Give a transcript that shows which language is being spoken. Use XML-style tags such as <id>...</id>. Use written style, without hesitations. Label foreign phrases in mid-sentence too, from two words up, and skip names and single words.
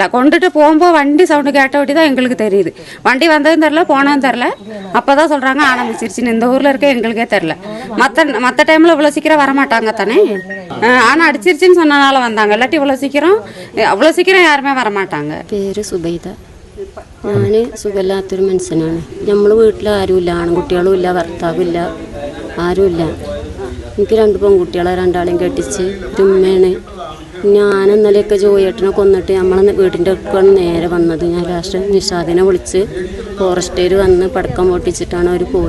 <ta>கொண்டுட்டு போகும்போது வண்டி சவுண்டு கேட்ட வட்டி தான் எங்களுக்கு தெரியுது. வண்டி வந்ததும் தெரில, போனதும் தெரில. அப்போ தான் சொல்கிறாங்க ஆரம்பிச்சிருச்சுன்னு. இந்த ஊரில் இருக்க எங்களுக்கே தெரில. மற்ற டைமில் இவ்வளோ சீக்கிரம் வரமாட்டாங்க தானே. ஆனால் அடிச்சிருச்சுன்னு சொன்னனால வந்தாங்க, இல்லாட்டி இவ்வளோ சீக்கிரம் யாருமே வரமாட்டாங்க. பேர் சுபைதா.</ta> <ml>ഞാൻ സുഖമില്ലാത്തൊരു മനുഷ്യനാണ്. നമ്മൾ വീട്ടിൽ ആരുമില്ല, ആൺകുട്ടികളും ഇല്ല, ഭർത്താവും ഇല്ല, ആരുമില്ല. എനിക്ക് 2 പെൺകുട്ടികളെ, 2ആളെയും കെട്ടിച്ച് ഒരു ഉമ്മയാണ്. ഞാൻ ഇന്നലെയൊക്കെ ജോയേട്ടനെ കൊന്നിട്ട് നമ്മളെ വീടിൻ്റെ അടുക്കാണ് നേരെ വന്നത്. ഞാൻ ലാസ്റ്റ് നിഷാദിനെ വിളിച്ച് ഫോറസ്റ്റുകാർ വന്ന് പടക്കം പൊട്ടിച്ചിട്ടാണ് അവർ പോയി.</ml>